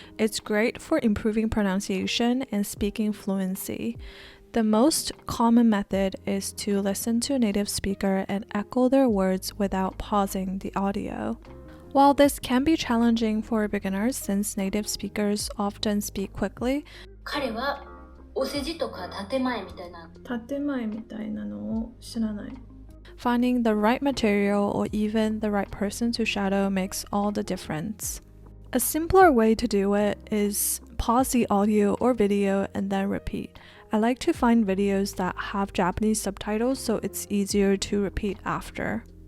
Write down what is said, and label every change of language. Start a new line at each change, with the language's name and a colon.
English: It's great for improving pronunciation and speaking fluency. The most common method is to listen to a native speaker and echo their words without pausing the audio. While this can be challenging for beginners since native speakers often speak quickly,
Japanese: 彼はお世辞とか建前みたいな。建前みたいなのを知らない。
English: Finding the right material or even the right person to shadow makes all the difference. A simpler way to do it is pause the audio or video and then repeat. I like to find videos that have Japanese subtitles so it's easier to repeat after.